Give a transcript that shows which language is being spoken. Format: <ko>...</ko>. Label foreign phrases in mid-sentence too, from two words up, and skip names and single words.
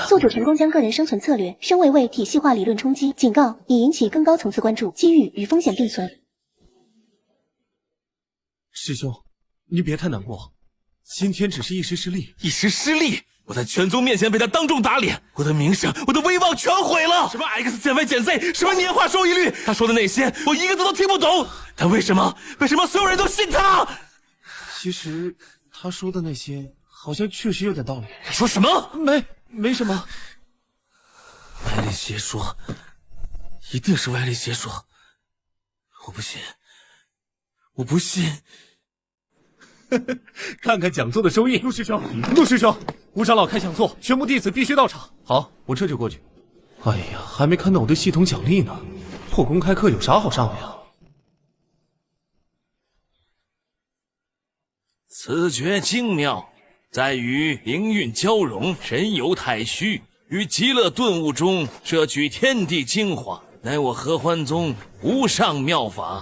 <zh>宿主成功將個人生存策略升維為體系化理論衝擊，警告已引起更高層次關注，機遇與風險並存。師兄，你別太難過。今天只是一時失利，一時失利，我在全宗面前被他當眾打臉，我的名聲，我的威望全毀了。什麼 X 減 Y 減 Z，什麼年化收益率，他說的那些我一個字都聽不懂。但為什麼所有人都信他？其實他說的那些好像確實有點道理。你說什麼？沒什麼。歪理邪說，一定是歪理邪說。我不信，我不信。看看講座的收益。陸師兄，吳長老開講座，全部弟子必須到場。好，我這就過去。哎呀，還沒看到我的系統獎勵呢，破公開課有啥好上的呀？此訣精妙，在於靈韻交融，神遊太虛，於極樂頓悟中攝取天地精華，乃我合歡宗無上妙法。</zh>